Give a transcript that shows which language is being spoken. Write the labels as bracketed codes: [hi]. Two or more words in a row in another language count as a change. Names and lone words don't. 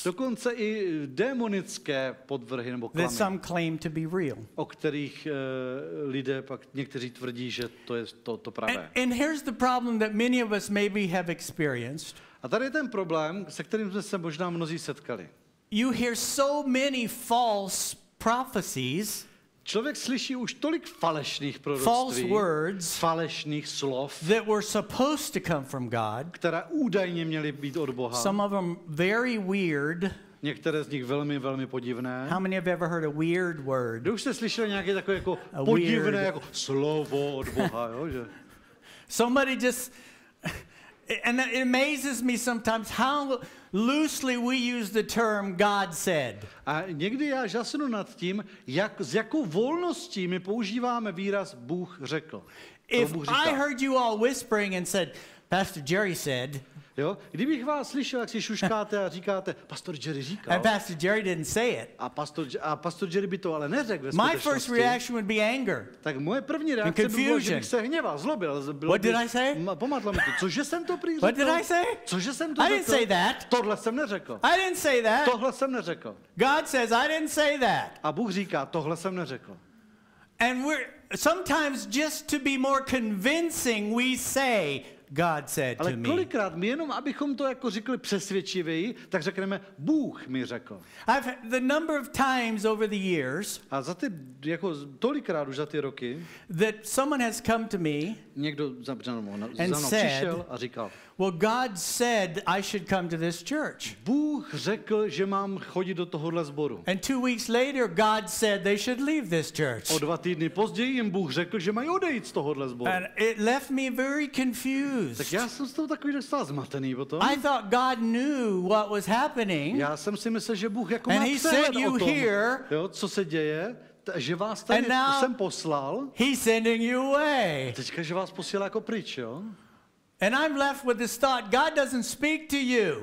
[cs] Dokonce i démonické podvrhy nebo [en] that [cs] klamy, [en] some claim to be real. [cs] o kterých lidé pak někteří tvrdí, že to je to pravé. [en] And here's the problem that many of us maybe have experienced. [cs] A tady je ten problém, se kterým jsme se možná mnozí setkali. [en] You hear so many false prophecies, [cs] Člověk slyší už tolik falešných [en] false [cs] proroctví, [en] words [cs] falešných slov, [en] that were supposed to come from God. [cs] které údajně měly být od Boha. [en] Some of them very weird. [cs] Některé z nich velmi, velmi podivné. [en] How many have ever heard a weird word? [cs] Kdo už jste slyšeli nějaké takové jako A podivné [en] weird. [cs] jako slovo od Boha, jo, že? [en] Somebody just, and it amazes me sometimes how loosely we use the term God said. [cs] A někdy já žasnu nad tím, s jakou volností my používáme výraz Bůh řekl. To [en] If [cs] Bůh [en] I [cs] říká. [en] heard you all whispering and said, Pastor Jerry said, [cs] Jo? Kdybych vás slyšel, jak si šuškáte a říkáte, pastor Jerry říkal, [en] and Pastor Jerry didn't say it, [cs] a pastor Jerry by to ale neřekl ve [en] my first [cs] skutečnosti, [en] reaction would be anger. [cs] tak moje první reakce by byla, že [en] confusion. [cs] bych se hněval, zlobil. [en] What did I say? [cs] Pomátlo mi to. Cože jsem to prý [en] What [cs] řekl? [en] did I say? [cs] Cože jsem to [en] I [cs] řekl? [en] didn't say that. [cs] Tohle jsem neřekl. [en] I didn't say that. [cs] Tohle jsem neřekl. [en] God says, I didn't say that. [cs] A Bůh říká, tohle jsem neřekl. [en] And we're sometimes just to be more convincing, we say, God said [cs] Ale [en] to me. [cs] kolikrát my jenom, abychom to jako řekli přesvědčivěji, tak řekneme, Bůh mi řekl. [en] The number of times over the years [cs] A za ty, jako tolikrát už za ty roky, [en] that someone has come to me, [cs] někdo za mnou [en] said, [cs] přišel a říkal, [en] well, God said I should come to this church. [cs] Bůh řekl, že mám chodit do tohohle sboru. [en] And 2 weeks later, God said they should leave this church. [cs] O 2 týdny později jim Bůh řekl, že mají odejít z tohohle sboru. [en] And it left me very confused. [cs] Tak já jsem z toho takový dostal zmatený potom. [en] I thought God knew what was happening. [cs] Já jsem si myslel, že Bůh jako [en] And [cs] má [en] he [cs] přehled [en] sent you [cs] o tom, [en] here. [cs] jo, co se děje, že vás tady [en] And now- [cs] jsem poslal, [en] He's sending you away. [cs] teďka, že vás posílá jako pryč, jo. [en] And I'm left with this thought, God doesn't speak to you.